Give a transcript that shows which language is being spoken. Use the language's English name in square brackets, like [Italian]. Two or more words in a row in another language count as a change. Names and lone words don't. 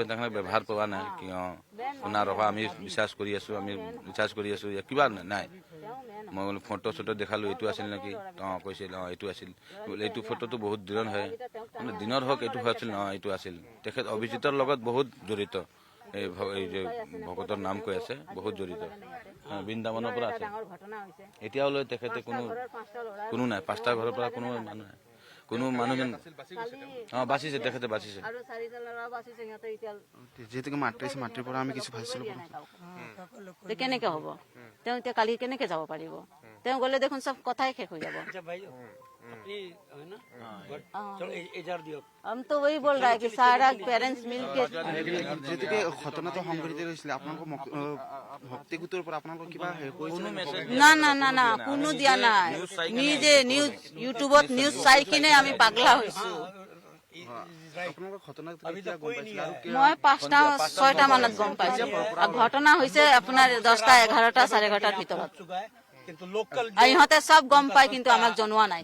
[Assamese] তেনেকৈ ব্যৱহাৰ পোৱা নাই কিয় শুনা ৰখা আমি বিশ্বাস কৰি আছোঁ কিবা নাই মই বোলো ফটো চটো দেখালোঁ এইটো আছিল নেকি কৈছিল এইটো আছিল এইটো ফটোটো বহুত দিনৰ হয় মানে দিনৰ হওক এইটো হৈছিল এইটো আছিল তেখেত অভিজিতৰ লগত বহুত জড়িত এই যে ভকতৰ নাম কৈ আছে বহুত জড়িত বৃন্দাবনৰ পৰা আছে এতিয়ালৈ তেখেতে কোনো নাই 5টা ঘৰৰ পৰা কোনো মানুহজন বাচিছে তেখেতে বাচিছে যিহেতুকে মাতৃৰ পৰা আমি কিছু ভাবিছিলো কেনেকে হ'ব তেওঁ এতিয়া কালি কেনেকে যাব পাৰিব তেওঁ গ'লে দেখোন চব কথাই শেষ হৈ যাব [Hindi] हम तो वही बोल रहा है कि सारा पेरेंट्स मिलके [Assamese] যেহেতুকে ঘটনাটো সংঘটিত হৈছিলে আপোনালোকৰ ভক্তি গোটৰ পৰা আপোনালোকৰ কিবা না কোনো দিয়া নাই নিজে নিউজ ইউটিউবত নিউজ চাই কিনে আমি পাগলা হৈছো মই 5টা 6টা মানত গম পাইছো আৰু ঘটনা হৈছে আপোনাৰ 10টা 11টা 11:30 ভিতৰত আৰু ইহঁতে চব গম পায় কিন্তু আমাক জনোৱা নাই